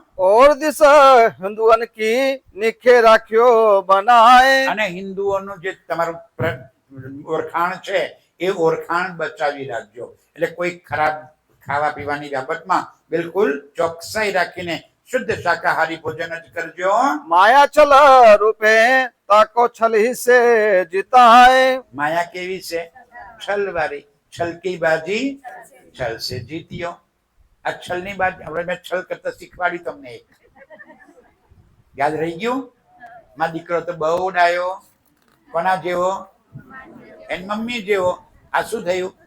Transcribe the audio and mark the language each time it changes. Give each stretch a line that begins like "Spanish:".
Hindi: और दिशा हिंदुअन की निखे राख्यो बनाए.
Gujarati: અને હિન્દુઓનું જે તમારું ઓળખાણ છે એ ઓળખાણ બચાવી રાખજો. એટલે કોઈ ખરાબ ખાવા પીવાની બાબતમાં બિલકુલ ચોકસાઈ રાખીને શુદ્ધ શાકાહારી ભોજન જ કરજો.
Hindi: माया चल रूपे ताको छल ही से जीता है.
Gujarati: માયા કેવી છે? છલ વાળી.
Hindi: છલકી બાજી છલ સે જીત્યો.
Gujarati: આ છલની બાદ હવે મેં છલ કરતા શીખવાડ્યું તમને એક. યાદ રહી ગયું? મારો દીકરો તો બહુ ડાયો. કોના જેવો? એની મમ્મી જેવો. આ શું થયું?